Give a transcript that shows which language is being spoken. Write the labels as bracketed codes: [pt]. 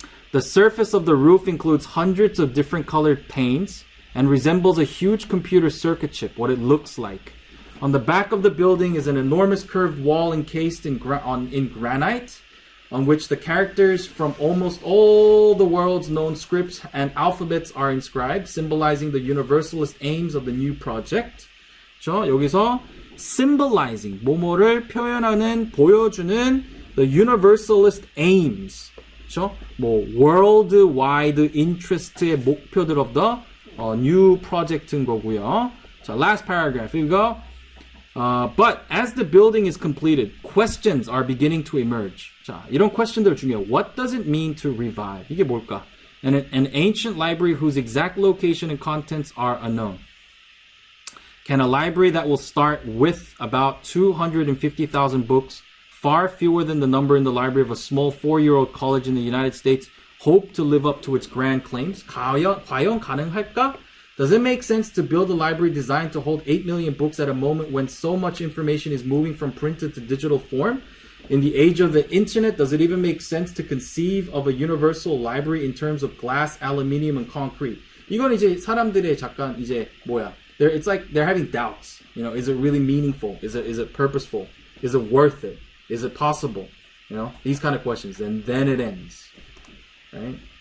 [en] The surface of the roof includes hundreds of different colored panes and resembles a huge computer circuit chip, what it looks like. On the back of the building is an enormous curved wall encased in granite, on which the characters from almost all the world's known scripts and alphabets are inscribed, symbolizing the universalist aims of the new project. [ko] 저 여기서 symbolizing, 뭐뭐를 표현하는, 보여주는 [en] the universalist aims. [ko] 그렇죠? [en] 뭐 worldwide interest의 [ko] 목표들 [en] of the new project인 거고요. 자, last paragraph. Here we go. But as the building is completed, questions are beginning to emerge. [ko] 자, 이런 question들 중요해요. [en] What does it mean to revive? [ko] 이게 뭘까? [en] An ancient library whose exact location and contents are unknown. Can a library that will start with about 250,000 books, far fewer than the number in the library of a small 4-year-old college in the United States, hope to live up to its grand claims? [ko] 과연 가능할까? [en] Does it make sense to build a library designed to hold 8 million books at a moment when so much information is moving from printed to digital form? In the age of the internet, does it even make sense to conceive of a universal library in terms of glass, aluminium, and concrete? [ko] 이건 이제 사람들의 잠깐 이제 뭐야? [en] It's like they're having doubts. You know, is it really meaningful? Is it purposeful? Is it worth it? Is it possible? You know, these kind of questions. And then it ends. Right?